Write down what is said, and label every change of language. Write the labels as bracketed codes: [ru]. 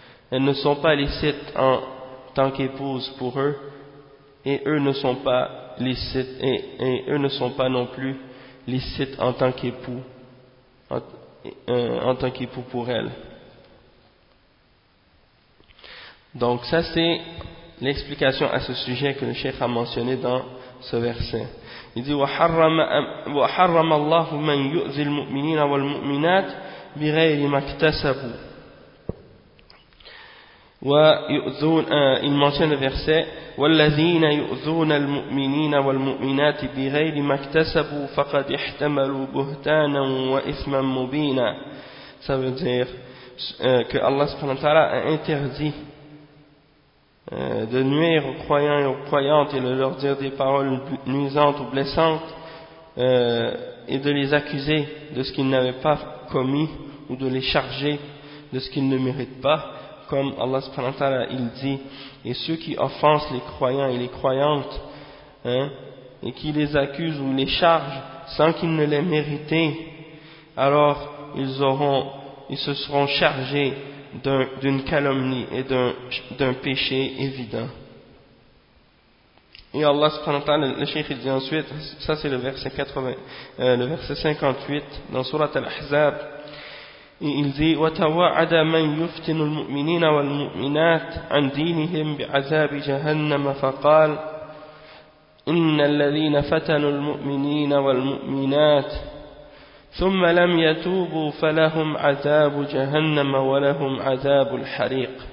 [fr] Elles ne sont pas licites en tant qu'épouses pour eux, et eux ne sont pas licites, et eux ne sont pas non plus licite en tant qu'époux, en tant qu'époux pour elle. Donc ça c'est l'explication à ce sujet que le cheikh a mentionné dans ce verset. Il dit [ar] وحرم الله من يؤذي المؤمنين والمؤمنات بغير ما اكتسبوا. [fr] Il mentionne le verset [ar] والذين يؤذون المؤمنين والمؤمنات بغير ما اكتسبوا فقد احتملوا بهتانا واثما مبينا. [fr] Ça veut dire que Allah subhanahu wa ta'ala a interdit de nuire aux croyants et aux croyantes et de leur dire des paroles nuisantes ou blessantes et de les accuser de ce qu'ils n'avaient pas commis ou de les charger de ce qu'ils ne méritent pas, comme Allah subhanahu wa ta'ala il dit, et ceux qui offensent les croyants et les croyantes et qui les accusent ou les chargent sans qu'ils ne les méritent, alors ils se seront chargés d'une calomnie et d'un péché évident. Et Allah subhanahu wa ta'ala, le Cheikh il dit [ar] ensuite, ça c'est le verset 58 dans Surat Al-Ahzab, et il dit وَتَوَعَدَ مَنْ يُفْتِنُ الْمُؤْمِنِينَ وَالْمُؤْمِنَاتِ عَنْ دِينِهِمْ بِعَذَابِ جَهَنَّمَ فَقَالَ إِنَّ الَّذِينَ فَتَنُوا الْمُؤْمِنِينَ وَالْمُؤْمِنَاتِ ثم لم يتوبوا فلهم عذاب جهنم ولهم عذاب الحريق.